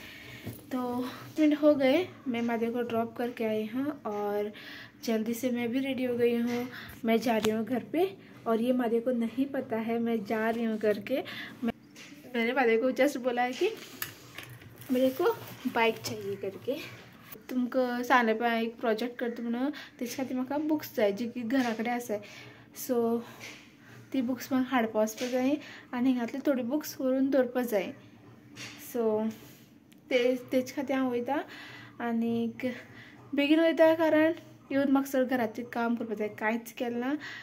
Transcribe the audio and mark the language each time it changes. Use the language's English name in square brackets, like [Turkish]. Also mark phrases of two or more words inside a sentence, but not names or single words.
[Hindi] तो मिनट हो गए, मैं माधव को ड्रॉप करके आई हूँ और जल्दी से मैं भी रेडी हो गई हूँ। मैं जा रही हूँ घर पे और ये माधव को नहीं पता है मैं जा रही हूँ करके। मैंने माधव को जस्ट बोला है कि मेरे को बाइक चाहिए करके। [Konkani] तुमको सांगले पे एक प्रोजेक्ट करतो म्हणून त्याच्या खातीर म्हाका बुक्स जाय जी की घरा कडेन आसाय। सो ती बुक्स म्हाका हाडपा वचपा जाय आनी हिंगातली थोडी बुक्स व्हरून दवरपा जाय। सो तेच्या खातीर हांव वयता आनीक बेगीन वयता कारण येवन म्हाका सगळें घराचें काम करपा जाय, कांयच केलें ना।